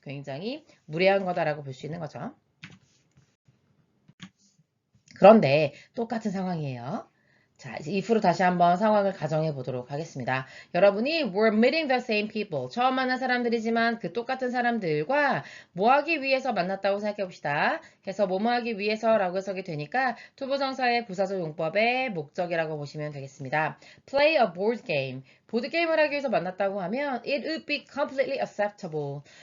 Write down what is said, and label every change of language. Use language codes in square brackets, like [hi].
[ko] 굉장히 무례한 거다라고 볼 수 있는 거죠. 그런데 똑같은 상황이에요. 자, 이제 if로 다시 한번 상황을 가정해 보도록 하겠습니다. 여러분이 [en] were meeting the same people. [ko] 처음 만난 사람들이지만 그 똑같은 사람들과 뭐 하기 위해서 만났다고 생각해 봅시다. 그래서 뭐뭐 하기 위해서라고 해석이 되니까 투부정사의 부사적 용법의 목적이라고 보시면 되겠습니다. [en] Play a board game. [ko] 보드게임을 하기 위해서 만났다고 하면 [en] it would be completely acceptable.